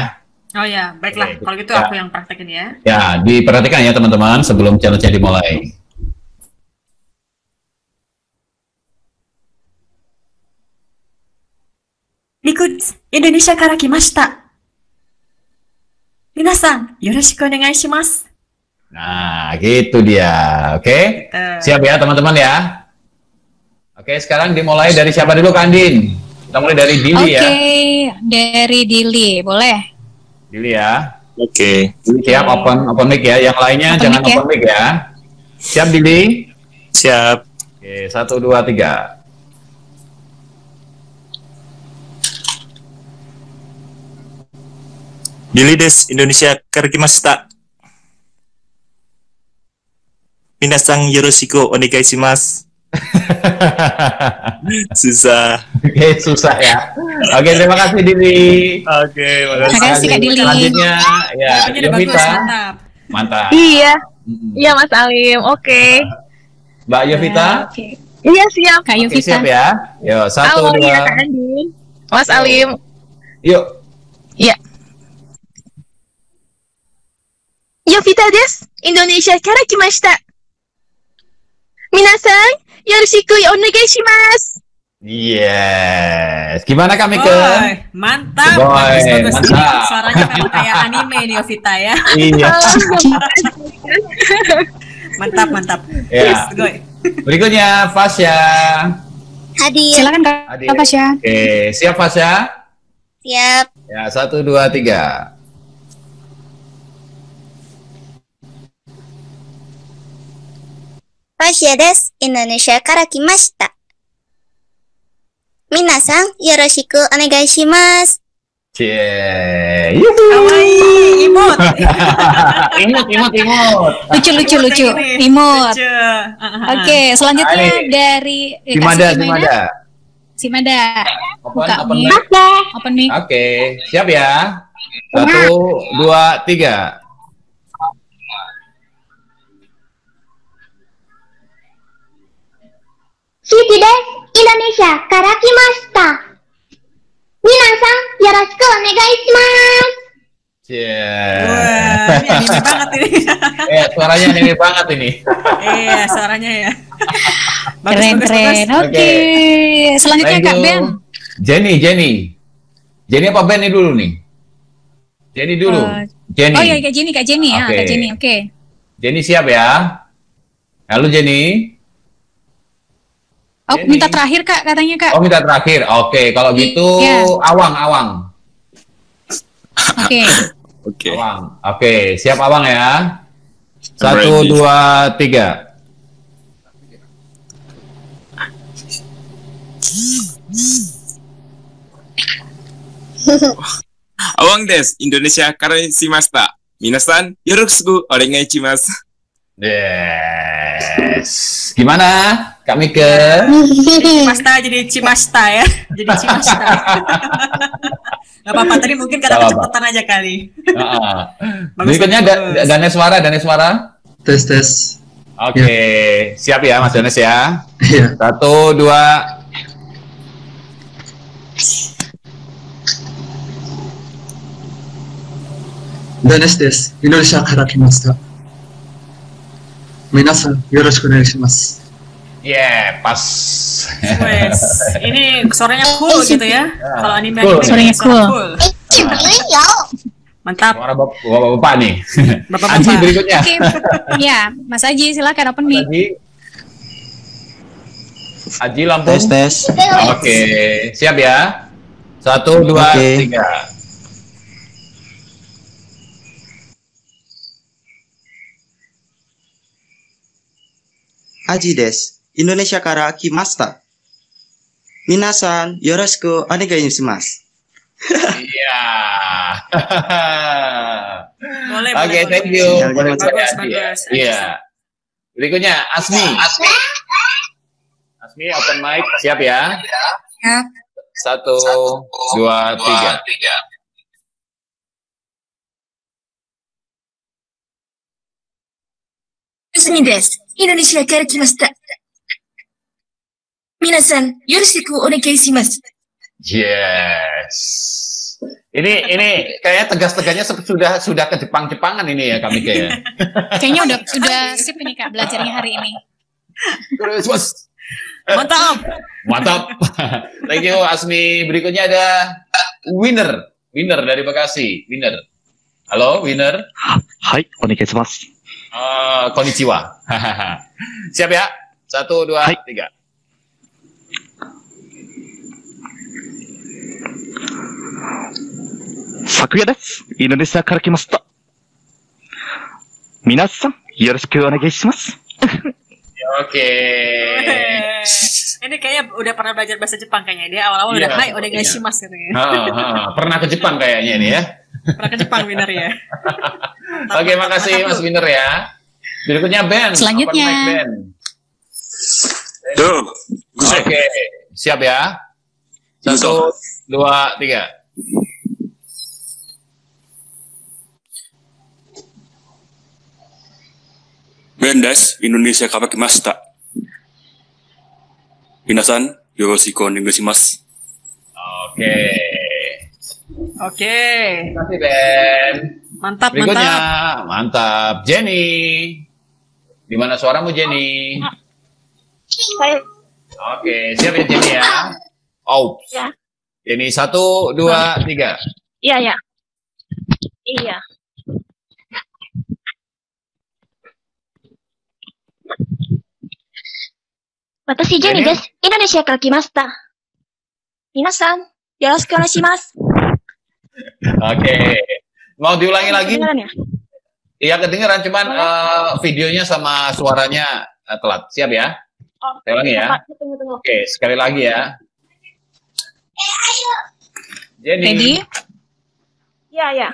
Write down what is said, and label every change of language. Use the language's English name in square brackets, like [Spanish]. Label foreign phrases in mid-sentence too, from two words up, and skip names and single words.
[Indonesian] Oh ya, baiklah. Oke, Kalau gitu ya. aku yang praktekin ya. Ya, diperhatikan ya teman-teman sebelum challenge-nya dimulai. [Japanese] Ikut インドネシアから来ました. 皆さん、よろしくお願いします. [Indonesian] Nah, gitu dia. Oke? Siap ya teman-teman ya? Oke, sekarang dimulai dari siapa dulu Kak Andin? Kita mulai dari Dili ya. Oke, dari Dili, boleh? Dili ya. Oke. Siap, open mic ya. Yang lainnya Open jangan mic ya. open mic ya. Siap Dili? Siap. Oke, 1, 2, 3. [Japanese] Dili です、インドネシアから来ました. 皆さん、よろしくお願いします. [Indonesian] Susah. Oke, susah ya. Oke, terima kasih Dili. Oke, makasih. Terima kasih Kak Dili. Selanjutnya ya, Jawabannya udah bagus, Yovita. mantap. Mantap. Iya, Mm-mm. iya Mas Alim. Oke. Mbak Yovita. Oke. Iya siap. Kak Oke, Yovita. siap ya. Yuk, 1, Halo, 2. iya Kak Andin. Mas Alim. Yuk. [Japanese] Iya. Yovita desu. インドネシアから来ました。皆さん、よろしくお願いします. [Indonesian] Yes. Gimana Kak Mika? Boy, mantap. Boy, Bagus. mantap. Suaranya memang kayak anime nih Yovita ya. Iya. Mantap. Ya. Goy. Berikutnya Fasya. Hadir. Silakan Kak Hadir. Fasya. Oke, siap Fasya? Siap. Ya, 1, 2, 3. [Japanese] Rasia desu. インドネシアから来ました。皆さん、よろしくお願いします. [Indonesian] Cie. Kawaii, imut. Imut. Lucu. Imut. Lucu. Oke, selanjutnya Ini. dari Simada. Open mic. mic. Open mic. Oke, siap ya. 1, 2, 3. [Japanese] Shiki desu. インドネシアから来ました。皆さん、よろしくお願いします. [Indonesian] Cie. Wah, ini anime banget ini. Suaranya anime banget ini. Iya, suaranya ya. Keren. Oke. Oke. Selanjutnya Thank Kak you. Ben. Jenny apa Ben ini dulu nih? Jenny dulu. Jenny. Oh iya, Kak Jenny ya. Oke. Kak Jenny, oke. Jenny siap ya? Halo Jenny. Oh, Jenny. minta terakhir Kak, katanya Kak. Oh minta terakhir. Oke, kalau gitu Iya. Awang. Oke. Oke. Awang. Oke, siap Awang ya. I'm 1, ready. 2, 3. [Japanese] Awang desu. インドネシアからしました。皆さん、よろしくお願いします. [Indonesian] Yes. Gimana? Kami ke Cimasta jadi Cimasta ya. Jadi Cimasta. Gak apa-apa, tadi mungkin karena Gak apa-apa. kecepatan aja kali. Berikutnya Daneswara. Tes. Oke, siap ya Mas Danes ya. Iya. 1, 2. [Japanese] Danes desu. インドネシアから来ました。皆さん、よろしくお願いします. [Indonesian] Yeah, pas. Wes, ini suaranya cool gitu ya. Kalau anime Cool. Suaranya cool. Mantap. Suara bapak nih. Bapak-bapak. Aji berikutnya. Oke. Ya, Mas Aji silakan open mic. Aji Lampung. Tes. Oke, siap ya. 1, 2, Oke. 3. [Japanese] Aji desu. インドネシアから来ました。皆さん、よろしくお願いします. [Indonesian] Iya. Boleh, Oke, boleh, thank boleh. you. Bagus, Boleh bagus, saya, Aji, ya. bagus. Iya. Berikutnya Asmi. Asmi open mic, siap ya? Siap. 1, 2, 3. [Japanese] Suni desu. インドネシアから来ました。皆さん、よろしくお願いします. [Indonesian] Yes. Ini kayaknya tegas-tegasnya sudah ke Jepang-Jepangan ini ya kami kayak. Kayaknya udah sip ini Kak belajarnya hari ini. Mantap. [English] Thank you Asmi. [Indonesian] Berikutnya ada Winner dari Bekasi. Winner. Halo Winner. Hai, onegaishimasu. Konnichiwa. Siap ya? 1, 2, Hai. 3. [Japanese] Sakuya desu. インドネシアから来ました。皆さん、よろしくお願いします. [Indonesian] Oke. Ini kayaknya udah pernah belajar bahasa Jepang kayaknya. Dia awal-awal Iya, udah [Japanese] はい、お願いします [Indonesian] katanya. Pernah ke Jepang kayaknya ini ya. Pernah ke Jepang winner ya. Oke, makasih Mas Winner ya. Berikutnya Ben. Selanjutnya. Open mic, Ben. Tuh. Oke, siap ya. 1, 2, 3. [Japanese] Mendes、インドネシアから来ました. 皆さん、よろしくお願いします. [Indonesian] Oke. Oke. Terima kasih Ben. Mantap, Berikutnya, mantap. mantap. Jenny. Di mana suaramu Jenny? Oke, siap ya Jenny ya. Oh. Ya. Jenny 1, 2, 3. Iya. [Japanese] 私、ジェニーです。インドネシアから来ました。皆さん、よろしくお願いします。 [Indonesian] Oke. Mau diulangi lagi? Kedengeran ya? Iya kedengeran, cuman videonya sama suaranya telat. Siap ya? Oh, Saya ulangi ya. Tunggu. Oke, sekali lagi ya. Jenny. Ready? Ya.